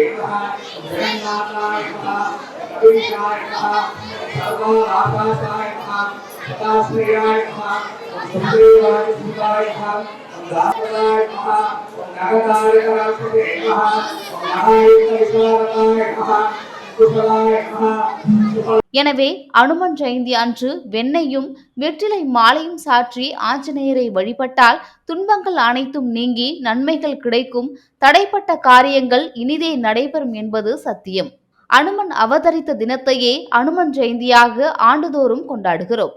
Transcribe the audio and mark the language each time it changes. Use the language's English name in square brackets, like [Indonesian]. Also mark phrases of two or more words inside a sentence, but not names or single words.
[Sanskrit] जगन्नाथाय नमः कवीशाय नमः सर्वनाथाय नमः सदाश्रयाय नमः सुदेवाय सुदाय नमः दाताय नमः नगदाय करापते नमः महायितविशारदाय नमः कुशलाय नमः। [Tamil] எனவே அனுமன் ஜெயந்தி அன்று வெண்ணையும் வெற்றிலை மாலையும் சாற்றி ஆஞ்சநேயரை வழிபட்டால் துன்பங்கள் அனைத்தும் நீங்கி நன்மைகள் கிடைக்கும், தடைப்பட்ட காரியங்கள் இனிதே நடைபெறும் என்பது சத்தியம். அனுமன் அவதரித்த தினத்தையே அனுமன் ஜெயந்தியாக ஆண்டுதோறும் கொண்டாடுகிறோம்.